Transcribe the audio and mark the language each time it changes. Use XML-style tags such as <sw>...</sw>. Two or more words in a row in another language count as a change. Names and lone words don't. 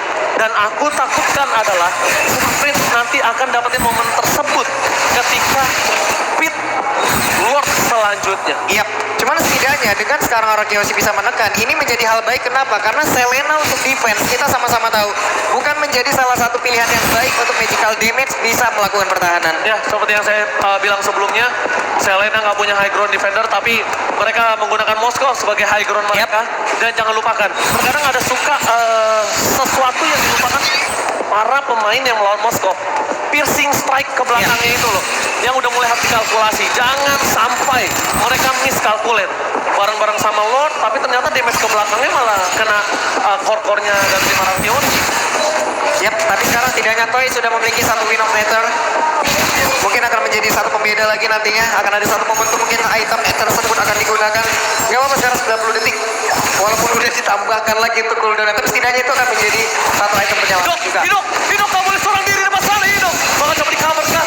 <id>Dan aku takutkan adalah Super Prince nanti akan dapetin momen tersebut ketika pit Lord selanjutnya. Iya, cuman setidaknya dengan sekarang RQC bisa menekan, ini menjadi hal baik. Kenapa? Karena Selena untuk defense, kita sama-sama tahu, bukan menjadi salah satu pilihan yang baik untuk</id> <en>magical damage</en> <id>bisa melakukan pertahanan. Ya, seperti yang saya bilang sebelumnya, Selena nggak punya</id> <en>high ground defender,</en> <id>tapi mereka menggunakan Moskow sebagai</id> <en>high ground</en> <id>mereka. Dan jangan lupakan, terkadang ada suka sesuatu yang dilupakan para pemain yang melawan Moskow.</id> <en>Piercing strike</en> <id>ke belakangnya itu loh, yang udah mulai harus dikalkulasi. Jangan sampai mereka miskalkulate bareng-bareng sama Lord, tapi ternyata damage ke belakangnya malah kena core-core-nya dan tim Ararkion. Yap, tapi sekarang setidaknya Toy sudah memiliki satu</id> <en>win of meter.</en> <id>Mungkin akan menjadi satu pembeda lagi nantinya. Akan ada satu momentum mungkin item tersebut akan digunakan. Gak apa-apa sekarang 90 detik. Walaupun udah ditambahkan lagi untuk cooldown, tapi setidaknya itu akan menjadi satu item penyelamatan juga. Hidup gak boleh seorang diri di masalah Hidup. Maka coba di cover kan.</id>